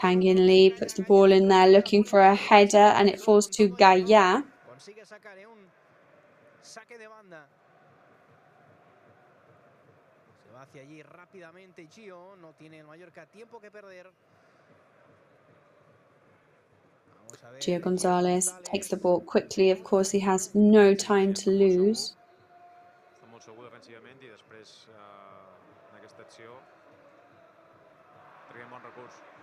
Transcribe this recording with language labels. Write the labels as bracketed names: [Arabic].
[English] Kangin Lee puts the ball in there looking for a header and it falls to Gaya. [Spanish] Consigue sacar un saque de banda. Se va hacia allí rápidamente Gio, no tiene el Mallorca tiempo que perder. [English] Gio Gonzalez takes the ball quickly. Of course, he has no time to lose. [Catalan] Està molt segur defensivament i després en aquesta acció traiem bon recurs.